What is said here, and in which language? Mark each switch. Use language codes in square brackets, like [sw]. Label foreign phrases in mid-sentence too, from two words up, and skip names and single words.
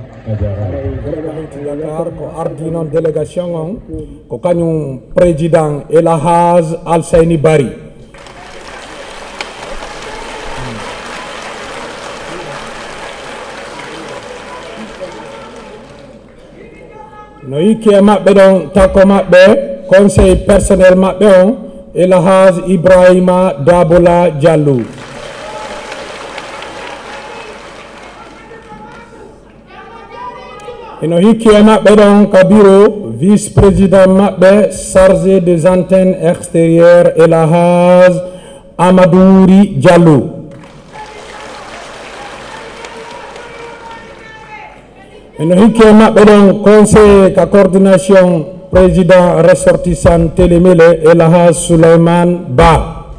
[ff] Dakar ko ardi noon délégation on ko kañum président El Hadj Alseyni Bari no yikki e maɓɓe ɗon takko maɓɓe [fr] conseil personnel [ff] maɓɓe on El Hadj Ibrahima Dabola Diallo ino hikki e maɓɓe ɗon ka [fr] bureau vice président [ff] maɓɓe [fr] chargé des antennes extérieures [ff] Elhaj Amadouri Diallo. ino hikki e maɓɓe ɗon conseiller ka [fr] coordination président ressortissant [ff] Télémélé Elhaj Souleymane Ba.